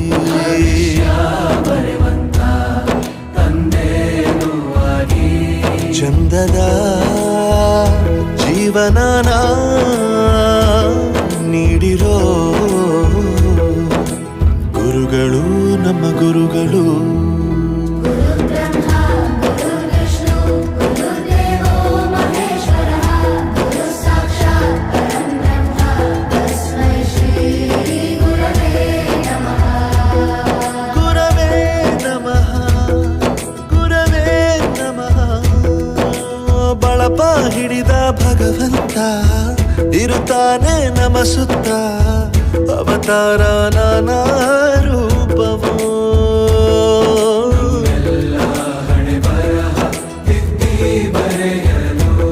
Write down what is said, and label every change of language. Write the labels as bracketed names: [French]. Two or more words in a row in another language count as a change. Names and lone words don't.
[Kannada] ಬರೆವಂತ ತಂದೇನೂ ಆಗಿ ಚಂದದ ಜೀವನನ ನೀಡಿರೋ ಗುರುಗಳು ನಮ್ಮ ಗುರುಗಳು [Sanskrit] ब्रह्मा गुरुर्विष्णु गुरुर्देवो महेश्वरः गुरुः साक्षात् परं ब्रह्म तस्मै श्री गुरवे नमः ಗುರವೇ ನಮಃ ಗುರವೇ ನಮಃ [Kannada] ಬಳಪ ಹಿಡಿದ ಭಗವಂತ ಇರುತ್ತಾನೆ ನಮ ಸುತ್ತ ಅವತಾರ ನಾನಾ ರೂಪವೋ ಹಣೆ ಬರಹ ತಿದ್ದಿ ಬರೆಯಲು